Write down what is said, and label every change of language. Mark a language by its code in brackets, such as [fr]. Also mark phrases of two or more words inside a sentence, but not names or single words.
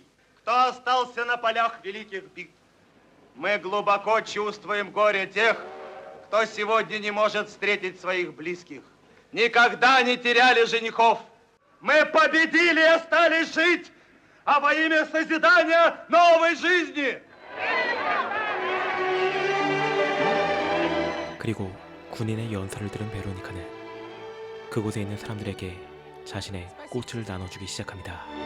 [ru] Кто остался на полях великих битв? Мы глубоко чувствуем горе тех, кто сегодня не может встретить своих близких. Никогда не теряли женихов. Мы победили и остались жить, а во имя созидания новой жизни. [ko] 그리고 군인의 연설을 들은 베로니카는 그곳에 있는 사람들에게 자신의 꽃을 나눠주기 시작합니다.